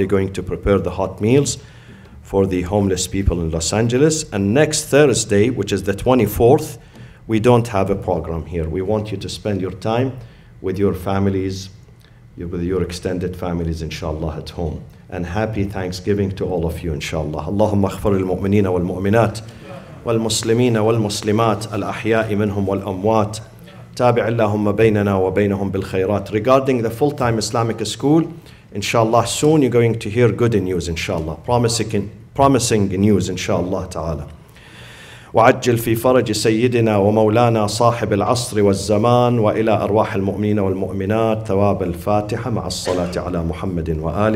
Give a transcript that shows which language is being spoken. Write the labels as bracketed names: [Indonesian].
[English] They're going to prepare the hot meals for the homeless people in Los Angeles. And next Thursday, which is the 24th, we don't have a program here. We want you to spend your time with your families, with your extended families, inshallah, at home. And happy Thanksgiving to all of you, inshallah. [Arabic] Allahumma aghfir al-mu'minina wal-mu'minat والمسلمين والمسلمات الأحياء منهم والأموات تابع اللهم بيننا وبينهم بالخيرات. [English] Regarding the full-time Islamic school, inshallah, soon you're going to hear good news, inshallah. Promising news, inshallah ta'ala. [Arabic] وعجل في فرج سيدنا ومولانا صاحب العصر والزمان وإلى أرواح المؤمنين والمؤمنات ثواب الفاتحة مع الصلاة على محمد وآله